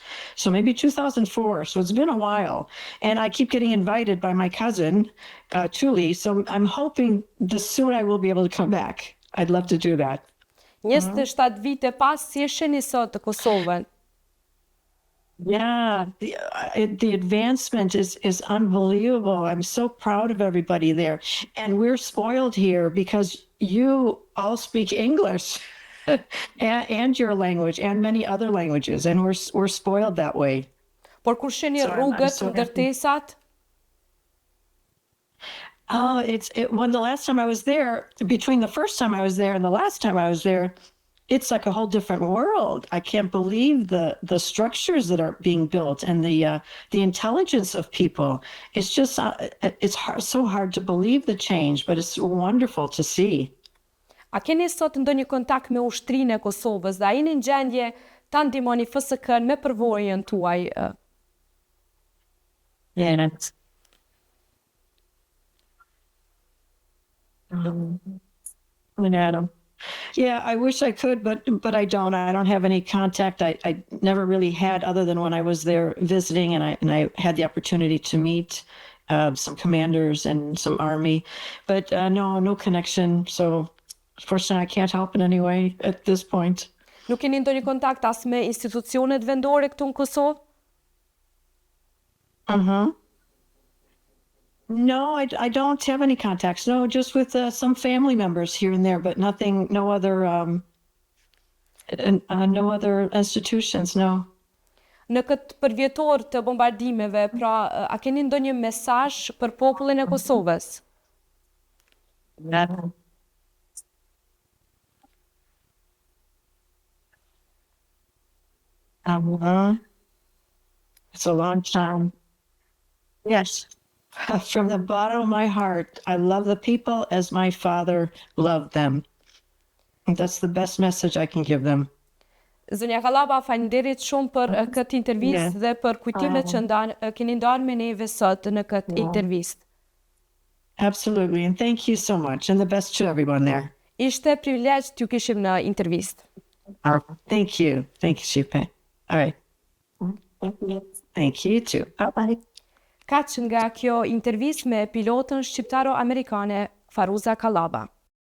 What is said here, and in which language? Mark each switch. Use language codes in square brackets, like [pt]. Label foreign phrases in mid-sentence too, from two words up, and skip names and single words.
[en] So maybe 2004. So it's been a while, and I keep getting invited by my cousin, Julie. So I'm hoping soon I will be able to come back. I'd love to do that. [sq] 27 vite pas, si e shihni sot të Kosovën? [en] Yeah, the advancement is unbelievable. I'm so proud of everybody there. And we're spoiled here because you all speak English and your language and many other languages, and we're spoiled that way. [sq] Por kur shihni rrugët, ndërtesat? [en] Oh, when the last time I was there, between the first time I was there and the last time I was there, it's like a whole different world. I can't believe the structures that are being built and the intelligence of people. It's just so hard to believe the change, but it's wonderful to see. [sq] A keni sot ndonjë kontakt me ushtrinë e Kosovës? A jeni në gjendje ta ndihmoni FSK-n me përvojën tuaj? [en] Yeah. Adam. Yeah, I wish I could, but I don't. I don't have any contact. I never really had, other than when I was there visiting, and I had the opportunity to meet some commanders and some army, but no connection. So fortunately, I can't help in any way at this point. [sq] Nuk keni ndonjë kontakt as me institucionet vendore këtu në Kosovë? [en] No, I don't have any contacts. No, just with some family members here and there, but nothing, no other institutions, no. [sq] Në këtë përvjetor të bombardimeve, pra, a keni ndonjë mesazh për popullin e Kosovës? [en] It's a long time. Yes. From the bottom of my heart, I love the people as my father loved them. That's the best message I can give them. [sq] Zonja Kallaba, faleminderit shumë për këtë intervistë dhe për kujtimet që keni ndarë me neve sot në këtë intervistë. [en] Absolutely, and thank you so much, and the best to everyone there. [sq] Ishte privilegj t'ju kishim në intervistë. [en] Thank you, Shqipe. All right. Thank you too. Bye-bye. [sq] Kaq nga kjo intervistë me pilotën shqiptaro-amerikane Faruza Kallaba.